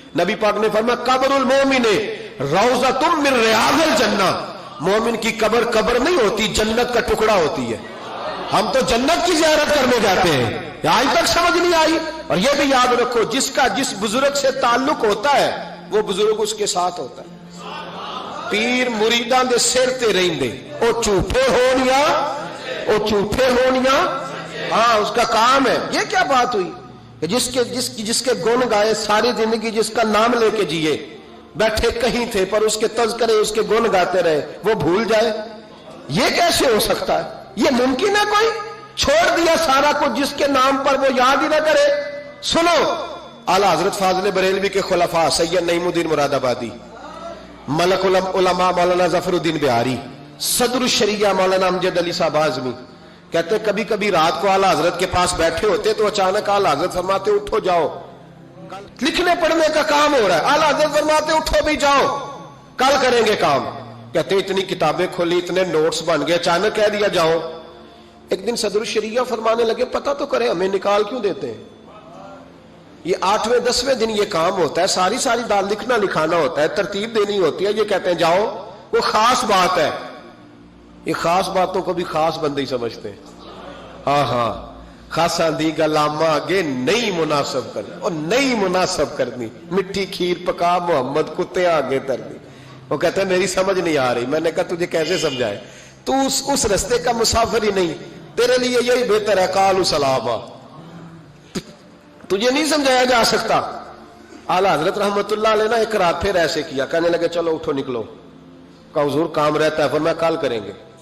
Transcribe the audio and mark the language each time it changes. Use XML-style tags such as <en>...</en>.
<ur>نبی پاک نے فرمایا</ur> <ar>قبر المومن روضۃ من ریاض الجنہ.</ar> <ur>مومن کی قبر قبر نہیں ہوتی، جنت کا ٹکڑا ہوتی ہے. ہم تو جنت کی زیارت کرنے جاتے ہیں. آج تک سمجھ نہیں آئی. اور یہ بھی یاد رکھو جس کا جس بزرگ سے تعلق ہوتا ہے وہ بزرگ اس کے ساتھ ہوتا ہے.</ur> <pa>پیر مریداں دے سر تے رہندے، او جھوٹے ہونیا، او جھوٹے ہونیا.</pa> <ur>ہاں اس کا کام ہے. یہ کیا بات ہوئی کہ جس کے گن گائے ساری زندگی، جس کا نام لے کے جیے، بیٹھے کہیں تھے پر اس کے تذکرے اس کے گن گاتے رہے، وہ بھول جائے؟ یہ کیسے ہو سکتا ہے؟ یہ ممکن ہے؟ کوئی چھوڑ دیا سارا کچھ جس کے نام پر وہ یاد ہی نہ کرے. سنو اعلیٰ حضرت فاضل بریلوی کے خلفاء سید نعیم الدین مراد آبادی، ملک العلماء مولانا ظفر الدین بہاری، صدر الشریعہ مولانا امجد علی صاحب اعظمی کہتے کبھی کبھی رات کو اعلیٰ حضرت کے پاس بیٹھے ہوتے تو اچانک اعلیٰ حضرت فرماتے اٹھو جاؤ، لکھنے پڑھنے کا کام ہو رہا ہے. اعلیٰ حضرت فرماتے اٹھو بھی جاؤ، کل کریں گے کام. کہتے اتنی کتابیں کھولی، اتنے نوٹس بن گئے، اچانک کہہ دیا جاؤ. ایک دن صدر الشریعہ فرمانے لگے پتہ تو کرے ہمیں نکال کیوں دیتے ہیں؟ یہ 8ویں 10ویں دن یہ کام ہوتا ہے، ساری دال لکھنا لکھانا ہوتا ہے، ترتیب دینی ہوتی ہے. یہ کہتے ہیں جاؤ، وہ خاص بات ہے. یہ خاص باتوں کو بھی خاص بندے ہی سمجھتے ہیں.</ur> <pa>ہاں خاصا دی گلاما آگے نہیں مناسب کرنی، اور نہیں مناسب کرنی. مٹھی کھیر پکا محمد کتے آگے ترنی.</pa> <ur>وہ کہتے ہیں میری سمجھ نہیں آ رہی. میں نے کہا تجھے کیسے سمجھائے؟ تو اس رستے کا مسافر ہی نہیں، تیرے لیے یہی بہتر ہے</ur> <ar>قالوا سلاما.</ar> <ur>تجھے نہیں سمجھایا جا سکتا. اعلیٰ حضرت رحمت اللہ علیہ نے ایک رات پھر ایسے کیا، کہنے لگے چلو اٹھو نکلو. کہا حضور کام رہتا ہے. فرمایا کل کریں گے.</ur>